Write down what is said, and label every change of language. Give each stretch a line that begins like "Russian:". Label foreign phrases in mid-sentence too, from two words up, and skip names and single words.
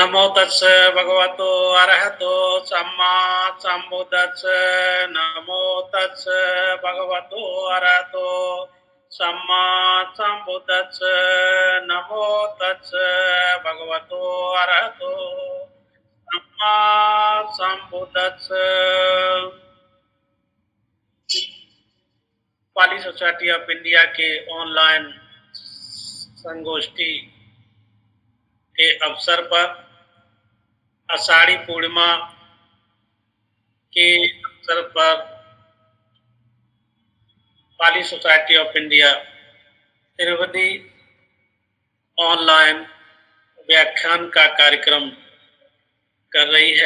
Pali: नमो तस् भगवतो अरहतो सम्मा सम्बुद्धस्स। नमो तस् भगवतो अरहतो सम्मा सम्बुद्धस्स। नमो तस् भगवतो अरहतो सम्मा सम्बुद्धस्स।
Hindi: पाली सोसाइटी ऑफ इंडिया के ऑनलाइन संगोष्ठी के अवसर पर आषाढ़ी पूर्णिमा के अवसर पर पाली सोसाइटी ऑफ इंडिया तिरुपति ऑनलाइन व्याख्यान का कार्यक्रम कर रही है।